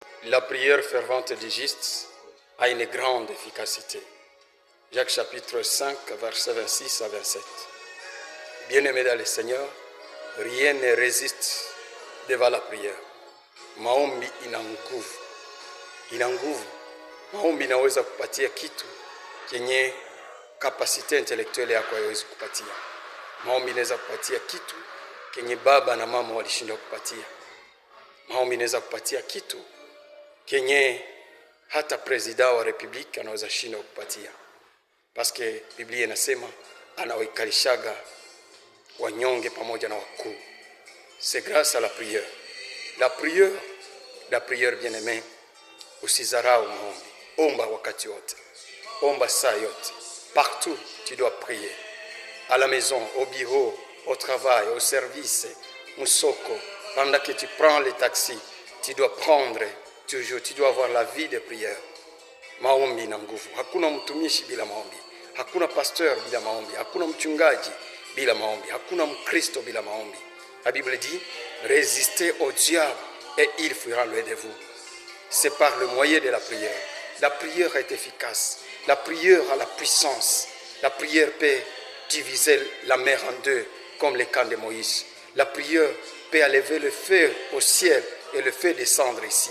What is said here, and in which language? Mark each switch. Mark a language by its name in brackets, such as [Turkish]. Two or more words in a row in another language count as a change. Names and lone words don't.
[French] La prière fervente du juste a une grande efficacité. Jacques chapitre 5, versets 26 à 27. Bien-aimés dans le Seigneur, rien ne résiste devant la prière. [Swahili] Maombi ina nguvu. Ina nguvu. Maombi inaweza kupatia kitu kenye [French] kapasite intelektuele [Swahili] yako haiwezi kupatia. Maombi inaweza kupatia kitu kenye baba na mama walishindwa kupatia. Maombi inaweza kupatia kitu kenye hata president wa republika anaweza shindwa kupatia. Paske Biblia inasema anawaikalishaga wanyonge pamoja na wakuu. [French] C'est grâce à la prière. La prière bien-aimé, [Swahili] usizarau maombi. Omba wakati wote. Omba saa yote. [French] Partout, tu dois prier. À la maison, au bureau, au travail, au service, musoko. Pendant que tu prends le taxi, tu dois prendre toujours, tu dois avoir la vie de prière. [Swahili] Maombi na nguvu. Hakuna mtumishi bila maombi. Hakuna pasteur bila maombi. Hakuna mchungaji bila maombi. Hakuna mkristo bila maombi. [French] La Bible dit, résistez au diable et il fuira loin de vous. C'est par le moyen de la prière. La prière est efficace. La prière a la puissance. La prière peut diviser la mer en deux, comme le camp de Moïse. La prière peut élever le feu au ciel et le feu descendre ici.